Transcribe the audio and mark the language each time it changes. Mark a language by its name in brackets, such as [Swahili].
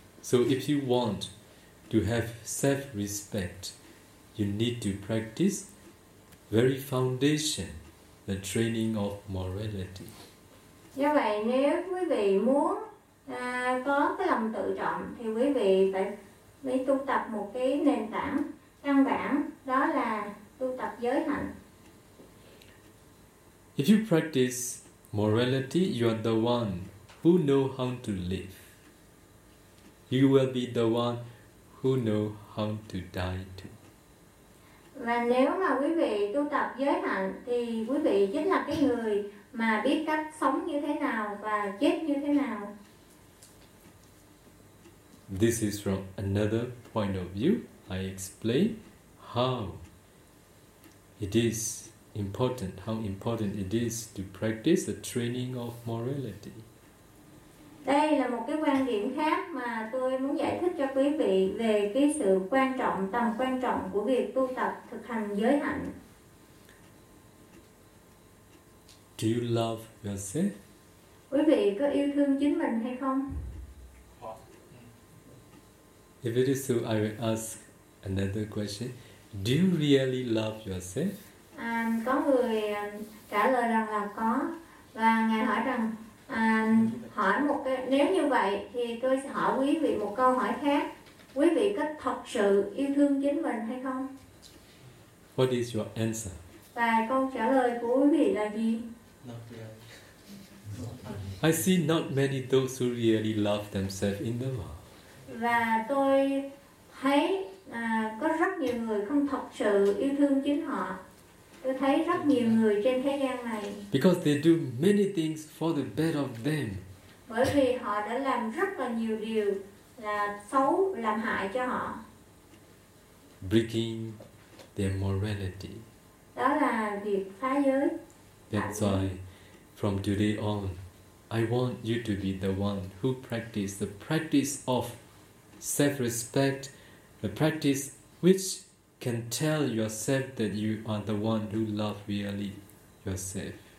[English] So if you want to have self-respect, you need to practice very foundation, the training of morality. [Vietnamese] Do vậy, nếu quý vị muốn có cái lòng tự trọng thì quý vị phải tu tập một cái nền tảng căn bản, đó là tu tập giới hạnh. [English] If you practice morality, you are the one who know how to live. You will be the one who know how to die too. [Vietnamese] Và nếu mà quý vị tu tập giới hạnh thì quý vị chính là cái người mà biết cách sống như thế nào và chết như thế nào. [English] This is from another point of view. I explain how it is important, how important it is to practice the training of morality. [Vietnamese] Đây là một cái quan điểm khác mà tôi muốn giải thích cho quý vị về cái sự quan trọng, tầm quan trọng của việc tu tập thực hành giới hạnh. [English] Do you love yourself? [Vietnamese] Quý vị có yêu thương chính mình hay không? [English] If it is so, I will ask another question. Do you really love yourself? [Vietnamese] Có người trả lời rằng là có, và ngài hỏi rằng hỏi một cái, nếu như vậy thì tôi sẽ hỏi quý vị một câu hỏi khác. Quý vị có thật sự yêu thương chính mình hay không? [English] What is your answer? [Vietnamese] Và câu trả lời của quý vị là gì? [English] I see not many those who really love themselves in the world. [Vietnamese] Và tôi thấy có rất nhiều người không thật sự yêu thương chính họ. Tôi thấy rất nhiều người trên thế gian này. [English] Because they do many things for the bad of them. [Vietnamese] Bởi vì họ đã làm rất là nhiều điều là xấu, làm hại cho họ. [English] Breaking their morality. [Vietnamese] Đó là việc phá giới. [English] That's why from today on, I want you to be the one who practice the practice of self-respect, the practice which can tell yourself that you are the one who love really yourself.